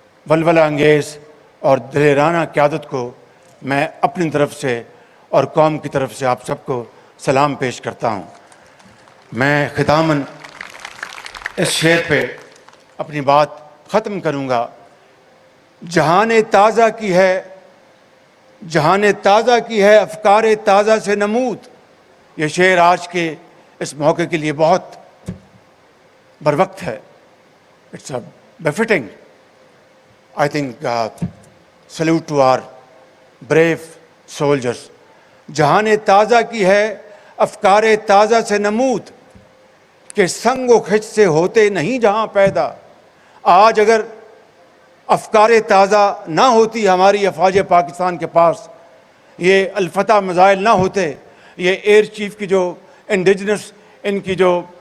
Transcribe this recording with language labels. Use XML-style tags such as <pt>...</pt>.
<ur>ولولہ انگیز اور دلیرانہ قیادت کو میں اپنی طرف سے اور قوم کی طرف سے آپ سب کو سلام پیش کرتا ہوں۔ میں ختاماً اس شعر پہ اپنی بات ختم کروں گا۔ جہان تازہ کی ہے، جہان تازہ کی ہے افکار تازہ سے نمود۔ یہ شعر آج کے اس موقع کے لیے بہت بروقت ہے۔</ur> <en>It's befitting. I think salute to our brave soldiers.</en> <ur>جہان تازہ کی ہے افکار تازہ سے نمود، کہ سنگ و خچ سے ہوتے نہیں جہاں پیدا۔ آج اگر افکار تازہ نہ ہوتی ہماری افواج پاکستان کے پاس، یہ الفتح میزائل نہ ہوتے، یہ ایئر چیف کی جو انڈیجنس ان کی جو</ur>